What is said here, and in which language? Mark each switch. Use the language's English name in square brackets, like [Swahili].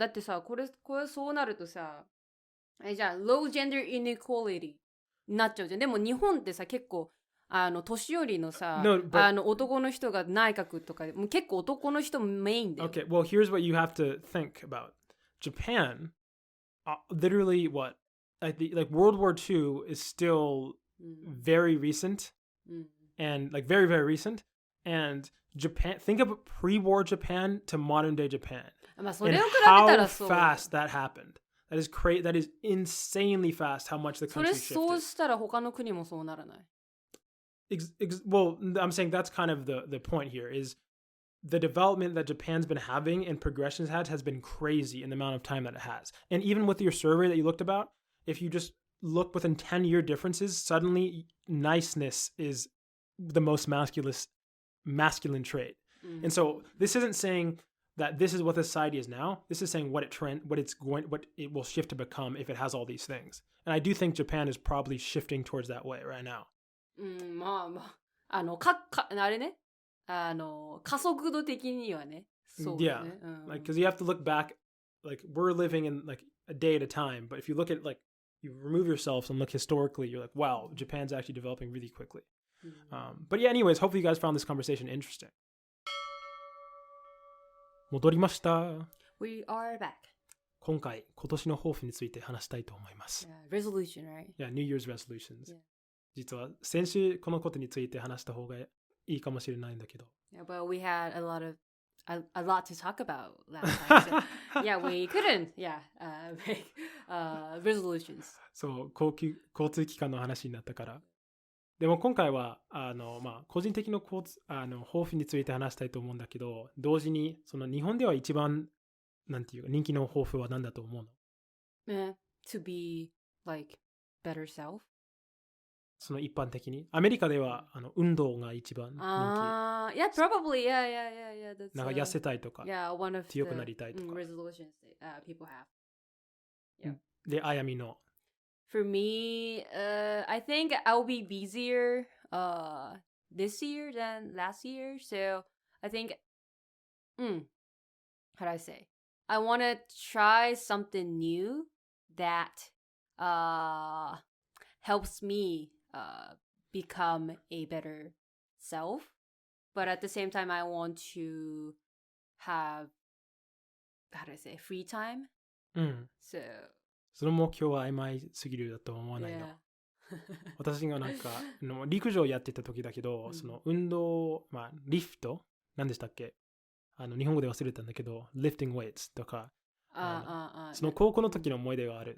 [Japanese] だってさこれそうなるとさじゃあ [English] low gender inequality [Japanese] になっちゃうじゃん。でも日本ってさ結構年寄りのさ、男の人が内閣とかもう結構男の人メインで。 [English] Okay, well here's what you have to think about. Japan, literally what? World War II is still very recent, and very, very recent. And Japan, think of pre-war Japan to modern day Japan, and how fast that happened. That is insanely fast how much the [Japanese] それ [English] country [Japanese] そう [English] shifted. [Japanese] したら他の国もそうならない。 [English] Well, I'm saying that's kind of the point here is the development that Japan's been having and progressions has been crazy in the amount of time that it has. And even with your survey that you looked about, if you just look within 10-year differences, suddenly niceness is the most masculine trait. And so this isn't saying that this is what the society is now. This is saying what it will shift to become if it has all these things. And I do think Japan is probably shifting towards that way right now. [Japanese] まあまあ、あれね、加速度的にはね、そうだね。 [English] Like, because you have to look back, like, we're living in, like, a day at a time. But if you look at, like, you remove yourself and look historically, you're like, wow, Japan's actually developing really quickly. But yeah, anyways, hopefully you guys found this conversation interesting. [Japanese] 戻りました。 [English] We are back. [Japanese] 今年の抱負について話したいと思います。 [English] Resolution, right? Yeah, New Year's resolutions. [Japanese] 実は先週このことについて話した方がいいかもしれないんだけど。 [English] Yeah, but we had a lot to talk about last time. So, yeah, we couldn't, make resolutions. [Japanese] そう、交通機関の話になったから。でも今回は個人的な抱負について話したいと思うんだけど、同時にその日本では一番なんていうか人気の抱負は何だと思うの？ [English] To be like better self. [Japanese] その一般的にアメリカでは運動が一番人気。 [English] Yeah, probably. Yeah. That's, [Japanese] なんか痩せたいとか、 [English] one of [Japanese] 強くなりたいとか。 [English] resolutions that people have. Yeah. [Japanese] で、あやみの。 [English] For me, I think I'll be busier this year than last year. So I think, how do I say? I want to try something new that helps me become a better self. But at the same time, I want to have, how do I say, free time. So, [Japanese] その目標は曖昧すぎるだと思わないの。私がなんか陸上やってた時だけど、その運動、リフト何でしたっけ？日本語で忘れたんだけど、 [English] lifting weights [Japanese] とか、その高校の時の思い出がある。